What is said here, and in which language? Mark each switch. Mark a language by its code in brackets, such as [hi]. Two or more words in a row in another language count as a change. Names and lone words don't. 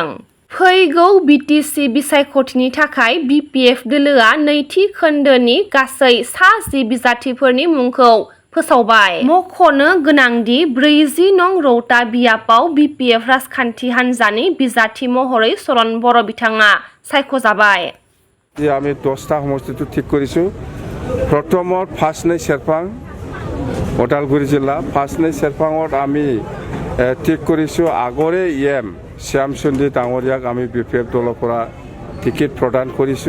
[brx] फैगौ बिटिसि बिसायख'थिनि थाखाय बिपिएफ दोलोआ नैथि खोन्दोनि गासै सा 10 बिजाथिफोरनि मुंखौ फोसावबाय। मख'नो गोनांदि 40 नं रौता बियाबाव बिपिएफ राजखान्थि हान्जानि बिजाथि महरै चरण बर' बिथाङा सायख'जाबाय। [as] আমি 10টা সমষ্টিটো ঠিক কৰিছোঁ। প্ৰথমত ফাৰ্ষ্টনেই চেৰপাং ওদালগুৰি জিলা ফাৰ্ষ্টনেই চেৰপাঙত আমি ঠিক কৰিছোঁ আগৰে এম শ্যামচন্দ্ৰী ডাঙৰীয়াক আমি বিপিএফ দলৰ পৰা টিকেট প্ৰদান কৰিছোঁ।